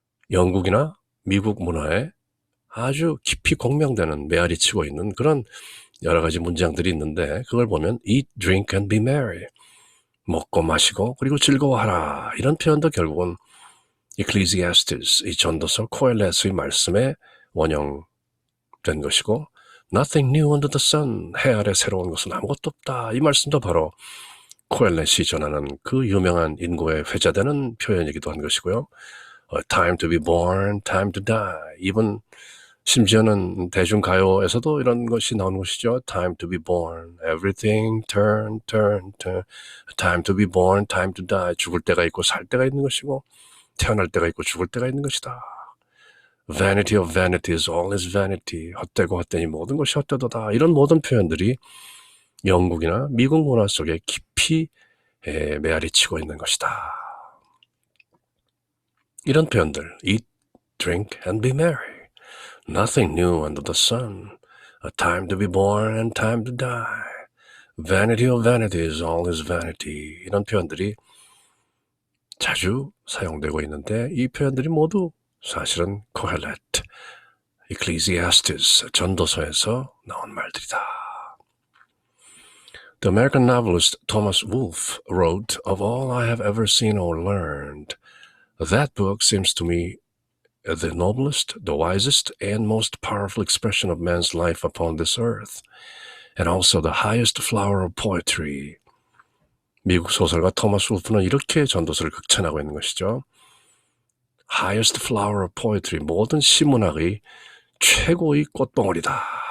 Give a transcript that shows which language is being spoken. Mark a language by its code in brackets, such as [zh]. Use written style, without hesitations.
[ko] 영국이나 미국 문화에 아주 깊이 공명되는 메아리치고 있는 그런 여러 가지 문장들이 있는데 그걸 보면 [en] eat, drink, and be merry. [ko] 먹고 마시고 그리고 즐거워하라. 이런 표현도 결국은 Ecclesiastes, 이 전도서 코엘렛의 말씀에 원형된 것이고 [en] Nothing new under the sun, [ko] 해 아래 새로운 것은 아무것도 없다. 이 말씀도 바로 코엘렛이 전하는 그 유명한 인고에 회자되는 표현이기도 한 것이고요. [en] Time to be born, time to die. [ko] 이번 심지어는 대중가요에서도 이런 것이 나오는 것이죠. [en] Time to be born, everything turn. Time to be born, time to die. [ko] 죽을 때가 있고 살 때가 있는 것이고 태어날 때가 있고 죽을 때가 있는 것이다. [en] Vanity of vanities, all is vanity. [ko] 헛되고 헛되니 모든 것이 헛되도다. 이런 모든 표현들이 영국이나 미국 문화 속에 깊이 메아리치고 있는 것이다. 이런 표현들, [en] eat, drink, and be merry. Nothing new under the sun. A time to be born and time to die. Vanity of vanities, all is vanity. [ko] 이런 표현들이 자주 사용되고 있는데 이 표현들이 모두 사실은 코헬렛, Ecclesiastes, 전도서에서 나온 말들이다. [en] The American novelist Thomas Wolfe wrote, Of all I have ever seen or learned, that book seems to me the noblest, the wisest, and most powerful expression of man's life upon this earth, and also the highest flower of poetry. [ko] 미국 소설가 토마스 울프는 이렇게 전도서를 극찬하고 있는 것이죠. [en] Highest flower of poetry, [ko] 모든 시문학의 최고의 꽃봉오리다.